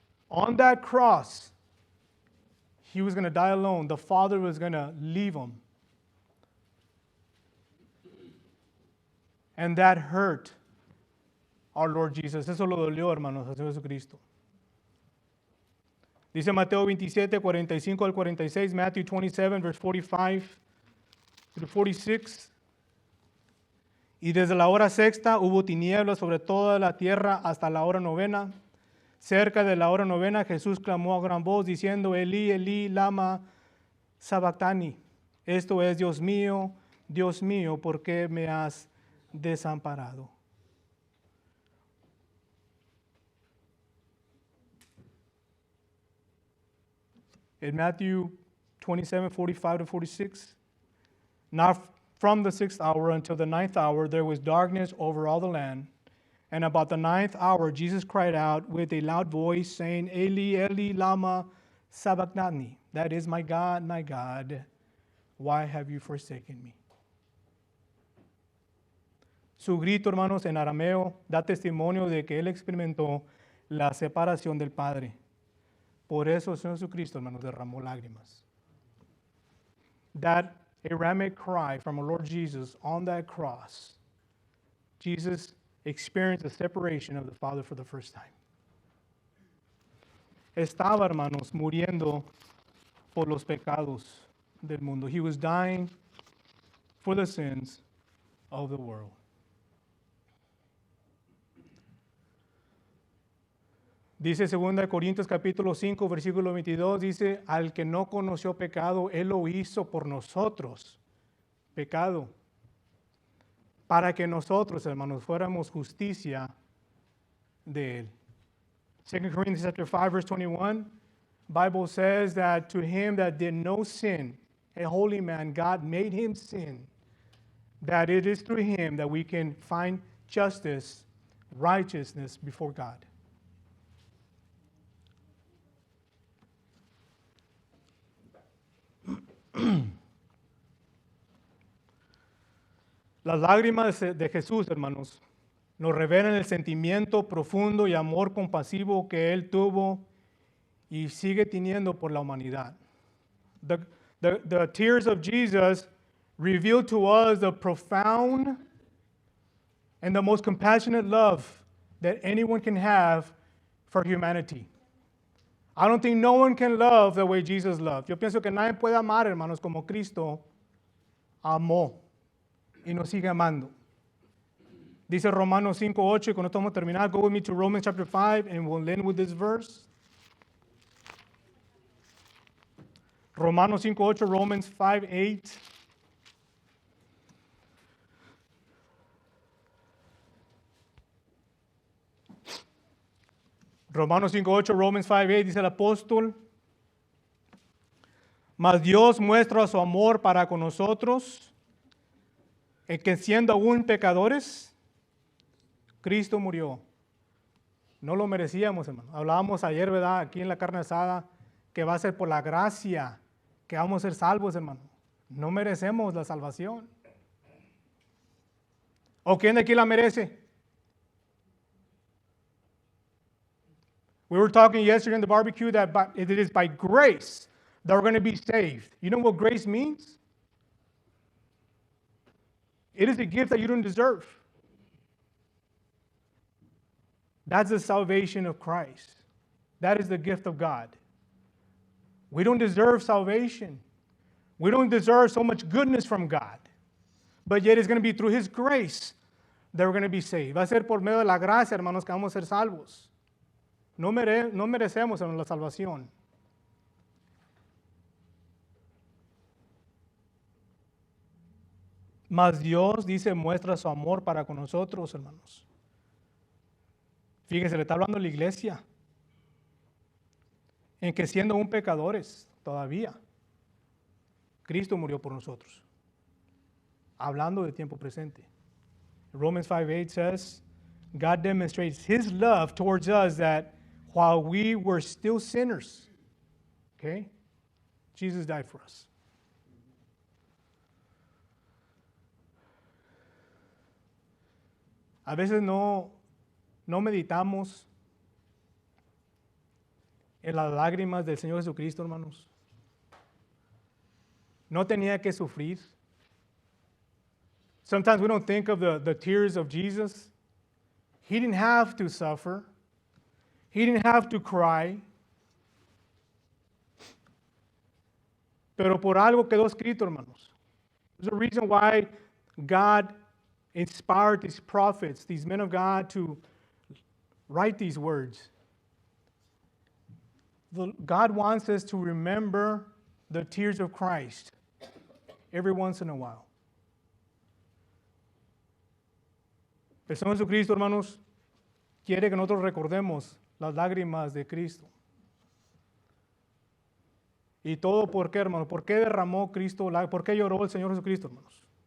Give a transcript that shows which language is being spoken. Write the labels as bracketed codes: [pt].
[en] On that cross, he was going to die alone. The Father was going to leave him. And that hurt our Lord Jesus. [es] Eso lo dolió, hermanos, a Jesucristo. Dice Mateo 27, 45 al 46, [en] Matthew 27, verse 45 through 46. [es] Y desde la hora sexta hubo tinieblas sobre toda la tierra hasta la hora novena. Cerca de la hora novena, Jesús clamó a gran voz diciendo, [arc] Elí, Elí, lama sabactani. [es] Esto es, Dios mío, Dios mío, ¿por qué me has desamparado? [en] In Matthew 27:45-46, not from the 6th hour until the 9th hour, there was darkness over all the land. And about the 9th hour, Jesus cried out with a loud voice, saying, [arc] Eli, Eli, lama sabachthani. [en] That is, my God, why have you forsaken me? [es] Su grito, hermanos, en arameo, da testimonio de que él experimentó la separación del Padre. Por eso el Señor Jesucristo, hermanos, derramó lágrimas. [en] That Aramaic cry from our Lord Jesus on that cross, Jesus experienced the separation of the Father for the first time. [es] Estaba, hermanos, muriendo por los pecados del mundo. [en] He was dying for the sins of the world. [es] Dice 2 Corintios capítulo 5, versículo 22, dice, al que no conoció pecado, Él lo hizo por nosotros, pecado, para que nosotros, hermanos, fuéramos justicia de Él. [en] 2 Corinthians chapter 5, verse 21, Bible says that to him that did no sin, a holy man, God made him sin, that it is through him that we can find justice, righteousness before God. [es] Las lágrimas de Jesús, hermanos, nos revelan el sentimiento profundo y amor compasivo que Él tuvo y sigue teniendo por la humanidad. [en] The tears of Jesus reveal to us the profound and the most compassionate love that anyone can have for humanity. I don't think no one can love the way Jesus loved. [es] Yo pienso que nadie puede amar, hermanos, como Cristo amó y nos sigue amando. Dice Romanos 5:8, y con esto vamos a terminar. [en] Go with me to Romans chapter 5, and we'll end with this verse. [es] Romanos 5:8, Romans 5:8. Romanos 5:8, Romans 5:8, dice el apóstol, mas Dios muestra su amor para con nosotros, en que siendo aún pecadores, Cristo murió. No lo merecíamos, hermano. Hablábamos ayer, ¿verdad? Aquí en la carne asada, que va a ser por la gracia que vamos a ser salvos, hermano. No merecemos la salvación. ¿O quién de aquí la merece? [en] We were talking yesterday in the barbecue that it is by grace that we're going to be saved. You know what grace means? It is a gift that you don't deserve. That's the salvation of Christ. That is the gift of God. We don't deserve salvation. We don't deserve so much goodness from God. But yet it's going to be through His grace that we're going to be saved. [es] Va a ser por medio de la gracia, hermanos, que vamos a ser salvos. No merecemos, hermanos, la salvación. Mas Dios, dice, muestra su amor para con nosotros, hermanos. Fíjense, le está hablando a la iglesia, en que siendo aún pecadores todavía, Cristo murió por nosotros. Hablando de tiempo presente. [en] Romans 5:8 says, God demonstrates His love towards us that while we were still sinners, okay, Jesus died for us. [es] A veces no meditamos en las lágrimas del Señor Jesucristo, hermanos. No tenía que sufrir. [en] Sometimes we don't think of the tears of Jesus. He didn't have to suffer. He didn't have to cry. [es] Pero por algo quedó escrito, hermanos. [en] There's a reason why God inspired these prophets, these men of God, to write these words. God wants us to remember the tears of Christ every once in a while. [es] El Señor Jesucristo, hermanos, quiere que nosotros recordemos las lágrimas de Cristo. ¿Y todo por qué, hermano? ¿Por qué derramó Cristo? ¿Por qué lloró el Señor Jesucristo, hermanos?